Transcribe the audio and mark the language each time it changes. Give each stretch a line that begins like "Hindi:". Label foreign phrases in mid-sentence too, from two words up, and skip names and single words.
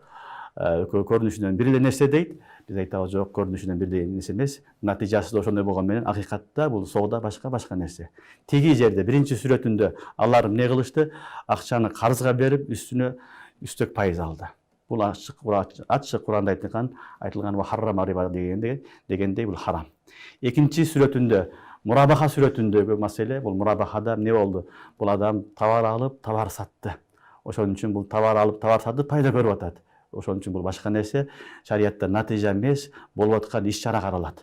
Kyrgyz: Экөө көрүнүшүнөн бир эле нерсе дейт. Биз айтабыз, жок, көрүнүшүнөн бир эле нерсе эмес. Натыйжасы да ошондой болгон менен акыйкатта бул соода башка нерсе. Тиги жерде биринчи сүрөтүндө алар эмне кылышты? Акчаны карызга берип, үстүнө үстөк пайыз алды. Бул ачык Куранда айтылган
Arabic: وحرم الربا
Kyrgyz: дегендей бул харам. Экинчи сүрөтүндө, мурабаха сүрөтүндөгү маселе, бул мурабахада эмне болду? Бул адам товар алып, товар сатты. Ошон үчүн бул товар алып, товар сатып пайда көрүп атат. Ошон үчүн бул башка нерсе, шариятта натыйжа эмес, болуп аткан иш-чара каралат.